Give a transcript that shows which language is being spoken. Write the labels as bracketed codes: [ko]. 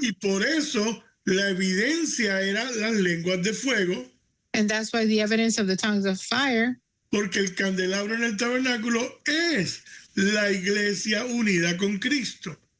[es] Y por eso la evidencia era las lenguas de fuego, [en] And that's why the evidence of the tongues of fire, [es] porque el candelabro en el tabernáculo es la iglesia unida con Cristo.